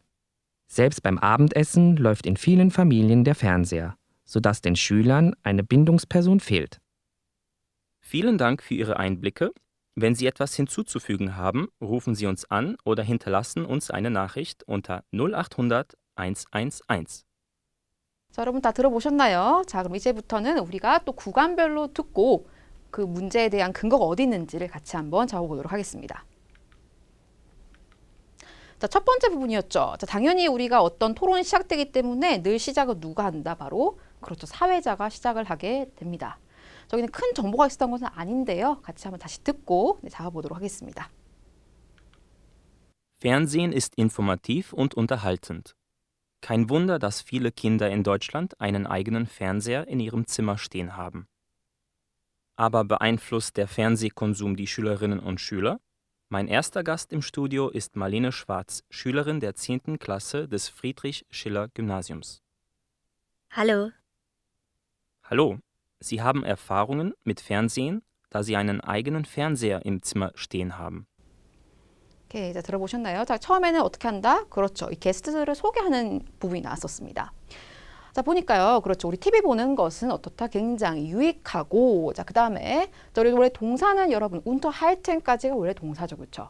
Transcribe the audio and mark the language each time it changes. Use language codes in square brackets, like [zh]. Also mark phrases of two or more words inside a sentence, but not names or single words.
[de] Selbst beim Abendessen läuft in vielen Familien der Fernseher, sodass den Schülern eine Bindungsperson fehlt. Vielen Dank für Ihre Einblicke. Wenn Sie etwas hinzuzufügen haben, rufen Sie uns an oder hinterlassen uns eine Nachricht unter 0800 111. [ko] 자, 여러분 다 들어보셨나요? 자, 그럼 이제부터는 우리가 또 구간별로 듣고 그 문제에 대한 근거가 어디 있는지를 같이 한번 잡아보도록 하겠습니다. 자, 첫 번째 부분이었죠. 자, 당연히 우리가 어떤 토론이 시작되기 때문에 늘 시작을 누가 한다? 바로 그렇죠. 사회자가 시작을 하게 됩니다. 저기는 큰 정보가 있었던 것은 아닌데요. 같이 한번 다시 듣고 잡아보도록 하겠습니다. [de] Fernsehen ist informativ und unterhaltend. Kein Wunder, dass viele Kinder in Deutschland einen eigenen Fernseher in ihrem Zimmer stehen haben. Aber beeinflusst der Fernsehkonsum die Schülerinnen und Schüler? Mein erster Gast im Studio ist Marlene Schwarz, Schülerin der 10. Klasse des Friedrich-Schiller-Gymnasiums. Hallo. Hallo, Sie haben Erfahrungen mit Fernsehen, da Sie einen eigenen Fernseher im Zimmer stehen haben. [ko] 오케이, 자, 들어보셨나요? 자, 처음에는 어떻게 한다? 그렇죠. 이 게스트들을 소개하는 부분이 나왔었습니다. 자, 보니까요. 그렇죠. 우리 TV 보는 것은 어떻다? 굉장히 유익하고, 자, 그 다음에, 우리 원래 동사는 여러분, unterhalten까지가 원래 동사죠. 그렇죠.